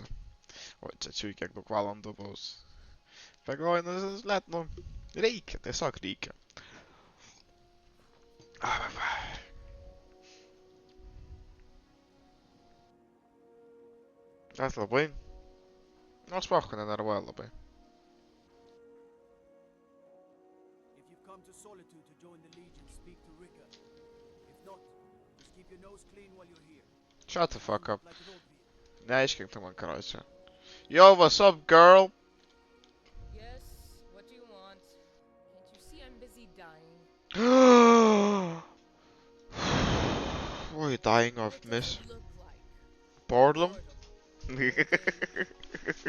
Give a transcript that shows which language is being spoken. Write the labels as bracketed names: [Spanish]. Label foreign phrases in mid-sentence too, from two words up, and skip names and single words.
[Lithuanian] O čia čiui kiek daug valandų bus. Pagalvoju, nu, reikia, tiesiog reikia. Tas labai. Nors pachu nenervuoja labai. [English] Shut the fuck up. [Lithuanian] Neaiškink tu man, karočiui. [English] Yo, what's up, girl? Why are you dying of What does miss? it look like? Boredom? Boredom. Thirst.